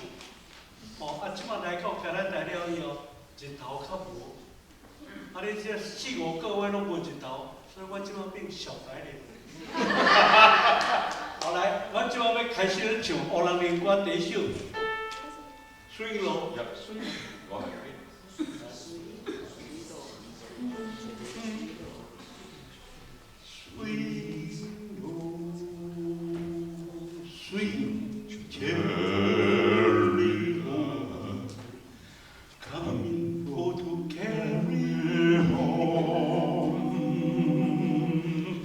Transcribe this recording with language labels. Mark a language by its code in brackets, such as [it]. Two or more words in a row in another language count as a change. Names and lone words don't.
[nan] 即摆来讲，今咱来了以后，日头较无，你这4、5个月拢无日头，所以我即摆变小白脸。好来，我即摆要开始咧唱乌人的歌第一首，水路。 [en] Sweet cherry love, coming for to carry home.